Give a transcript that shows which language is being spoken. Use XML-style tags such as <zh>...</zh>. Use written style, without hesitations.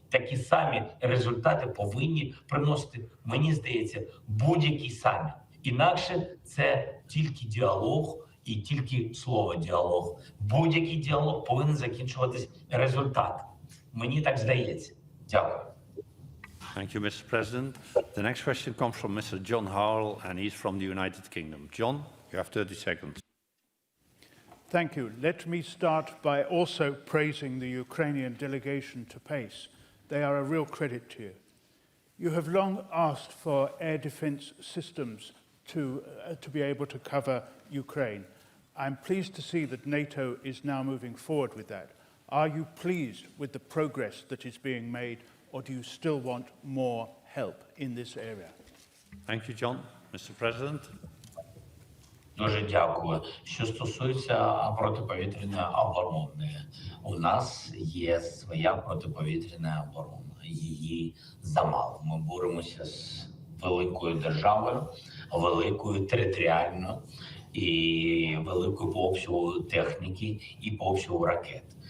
<uk>Такі самі результати повинні приносити, мені здається, будь-який саміт. Інакше це тільки діалог, і тільки слово «діалог». Будь-який діалог повинен закінчуватись результатом. Мені так здається. Дякую.</uk> <en>Thank you, Mr. President. The next question comes from Mr. John Howell, and he's from the United Kingdom. John, you have 30 seconds. Thank you. Let me start by also praising the Ukrainian delegation to PACE. They are a real credit to you. You have long asked for air defense systems to be able to cover Ukraine. I'm pleased to see that NATO is now moving forward with that. Are you pleased with the progress that is being made, or do you still want more help in this area? Thank you, John. Mr. President.</en> <uk>Дуже дякую. Що стосується протиповітряної оборони, у нас є своя протиповітряна оборона. Її замало. Ми боремося з великою державою, великою територіально і великою по обсягу техніки і по обсягу ракет.</uk>